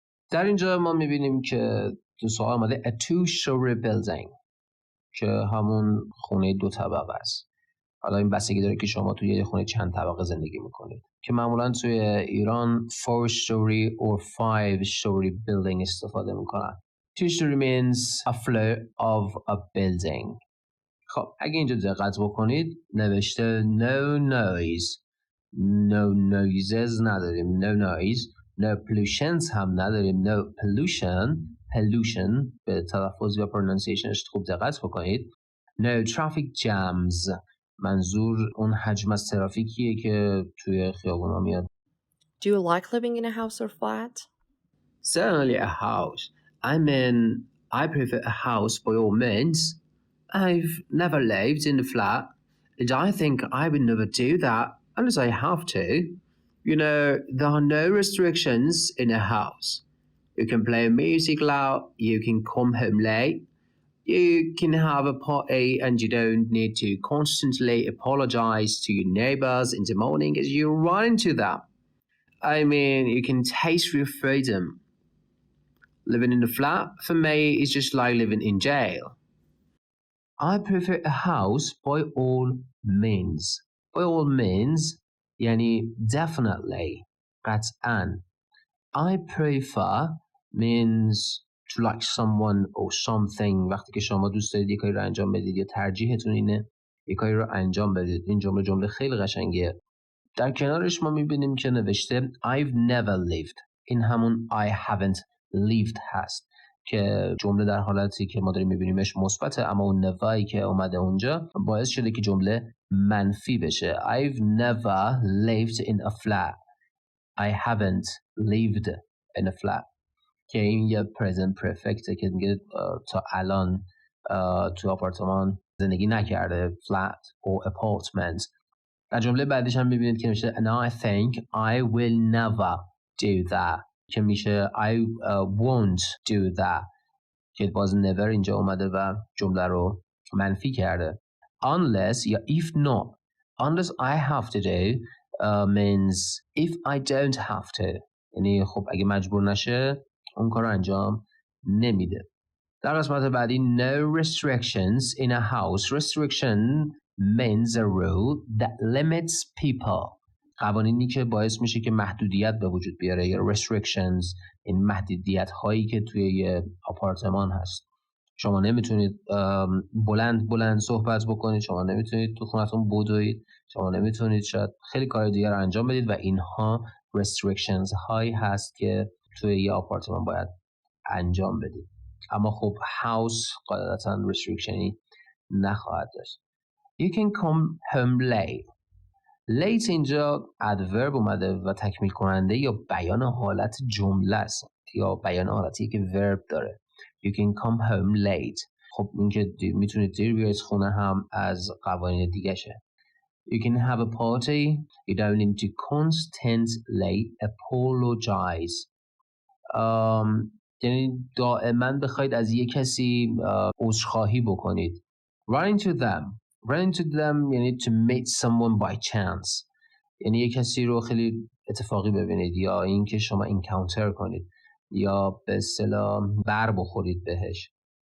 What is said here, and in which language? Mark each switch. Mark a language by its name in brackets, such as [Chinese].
[Persian] در اینجا ما میبینیم که تو سوال آمده [English] a two-story building [Persian] که همون خونه 2 طبقه است. حالا این بستگی داره که شما توی یه خونه چند طبقه زندگی میکنید که معمولا توی ایران [English] 4-story or 5-story building [Persian] استفاده میکنن. [English] 2-story means a floor of a building. [Persian] خب اگه اینجا دقت بکنید نوشته [English] no noise, no noises [Persian] نداریم, [English] no noise, no pollutions [Persian] هم نداریم, [English] no pollution [Persian] به تلفظ و pronunciationش خوب دقت بکنید. [English] No traffic jams, [Persian] منظور اون حجم از ترافیکیه که توی خیابونا میاد. [English] Do you like living in a house or flat? Certainly a house. I mean, I prefer a house by all means. I've never lived in a flat, and I think I would never do that unless I have to. You know, there are no restrictions in a house. You can play music loud, you can come home late, you can have a party and you don't need to constantly apologize to your neighbors in the morning as you run into them. I mean, you can taste real freedom. Living in a flat, for me, is just like living in jail. I prefer a house by all means. By all means, yani definitely, [Persian] قطعاً. [English] I prefer means to like someone or something. [Persian] وقتی که شما دوست دارید یک کاری رو انجام بدید یا ترجیحتون اینه یک کاری رو انجام بدید. این جمله خیلی قشنگیه. در کنارش ما میبینیم که نوشته [English] I've never lived. [Persian] این همون [English] I haven't lived [Persian] هست که جمله در حالتی که ما داریم میبینیمش مثبته، اما اون نوایی که اومده اونجا باعث شده که جمله منفی بشه. [English] I've never lived in a flat. I haven't lived in a flat. [Persian] که این یه present perfectه که میگه تا الان تو آپارتمان زندگی نکرده. [English] flat or apartment. [Persian] در جمله بعدیش هم میبینید که میشه [English] and I think I will never do that [Persian] که میشه [English] I won't do that [Persian] که باز never اینجا اومده و جمله رو منفی کرده. [English] Unless یا if not. Unless I have to do means if I don't have to. [Persian] یعنی خب اگه مجبور نشه اون کار رو انجام نمیده. در قسمت بعدی [English] no restrictions in a house. Restriction means a rule that limits people. [Persian] قوانینی که باعث میشه که محدودیت به وجود بیاره یا restrictions، این محدودیت هایی که توی یه آپارتمان هست. شما نمیتونید بلند صحبت بکنید، شما نمیتونید تو خونتون بدوید، شما نمیتونید شاید خیلی کار دیگر رو انجام بدید و اینها restrictions هایی هست که توی یه آپارتمان باید انجام بدید. اما خب هاوس قاعدتاً restrictionی نخواهد داشت. [English] You can come home late. [Persian] late اینجا adverb اومده و تکمیل کننده یا بیان حالت جمله است یا بیان حالتی که verb داره. [English] You can come home late. [Persian] خب این که میتونید دیر بیاید خونه هم از قوانین دیگه شه. [English] You can have a party. You don't need to constantly apologize. [Persian] یعنی دائما بخواید از یک کسی عذرخواهی بکنید. [English] Run into them یعنی to meet someone by chance. [Persian] یعنی یک کسی رو خیلی اتفاقی ببینید یا اینکه شما encounter کنید یا به اصطلاح بر بخورید بهش.